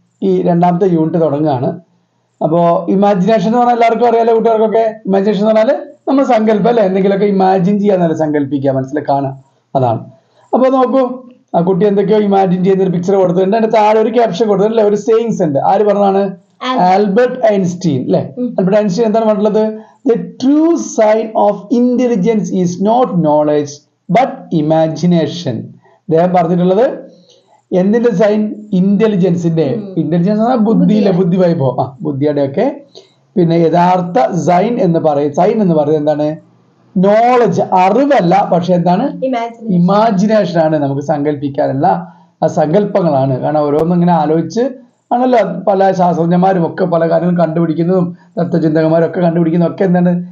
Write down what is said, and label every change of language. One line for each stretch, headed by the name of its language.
Malayalam: ഈ രണ്ടാമത്തെ യൂണിറ്റ് തുടങ്ങുകയാണ്. അപ്പോൾ ഇമാജിനേഷൻ എന്ന് പറഞ്ഞാൽ എല്ലാവർക്കും അറിയാലോ, കുട്ടികൾക്കൊക്കെ. ഇമാജിനേഷൻ എന്ന് പറഞ്ഞാൽ നമ്മൾ സങ്കല്പം അല്ലേ, എന്തെങ്കിലുമൊക്കെ ഇമാജിൻ ചെയ്യാന്നല്ല, സങ്കല്പിക്കുക, മനസ്സിൽ കാണുക, അതാണ്. അപ്പോൾ നോക്കൂ, ആ കുട്ടി എന്തൊക്കെയോ ഇമാജിൻ ചെയ്യുന്ന ഒരു പിക്ചർ കൊടുത്തിട്ടുണ്ട്. അതിന്റെ താഴെ ഒരു ക്യാപ്ഷൻ കൊടുത്തിട്ടുണ്ട്, ഒരു സേയിങ്സ് ഉണ്ട്. ആര് പറഞ്ഞാണ്? ആൽബർട്ട് ഐൻസ്റ്റീൻ അല്ലേ. ആൽബർട്ട് ഐൻസ്റ്റീൻ എന്താണ് പറഞ്ഞിട്ടുള്ളത്?
English: The true sign of intelligence is not knowledge but imagination.
Malayalam: അദ്ദേഹം പറഞ്ഞിട്ടുള്ളത് എന്തിന്റെ സൈൻ? ഇന്റലിജൻസിന്റെ. ഇന്റലിജൻസ് പറഞ്ഞാൽ ബുദ്ധിയിലെ, ബുദ്ധി വൈഭവം, ബുദ്ധിയുടെ ഒക്കെ പിന്നെ യഥാർത്ഥ സൈൻ എന്ന് പറയുന്നത് എന്താണ്? നോളജ്, അറിവല്ല, പക്ഷെ എന്താണ്? ഇമാജിനേഷൻ ആണ്. നമുക്ക് സങ്കല്പിക്കാനുള്ള ആ സങ്കല്പങ്ങളാണ്. കാരണം ഓരോന്നും ഇങ്ങനെ ആലോചിച്ച് ആണല്ലോ പല ശാസ്ത്രജ്ഞന്മാരും ഒക്കെ പല കാര്യങ്ങളും കണ്ടുപിടിക്കുന്നതും തത്വചിന്തകന്മാരും ഒക്കെ കണ്ടുപിടിക്കുന്നതും ഒക്കെ എന്താണ്?